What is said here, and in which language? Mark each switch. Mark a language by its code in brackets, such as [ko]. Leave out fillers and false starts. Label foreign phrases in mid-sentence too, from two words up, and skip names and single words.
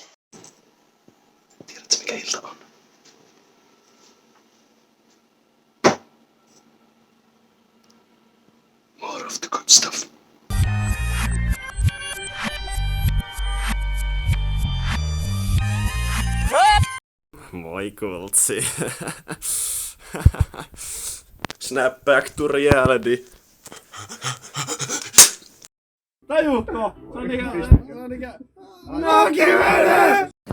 [fi] Tiedätkö mikä ilta on? [en] More of the good stuff. [fi] Moi kultsi. [en] Snap back to reality. [fi] Tajuutko? Se on niinkään... No kivele!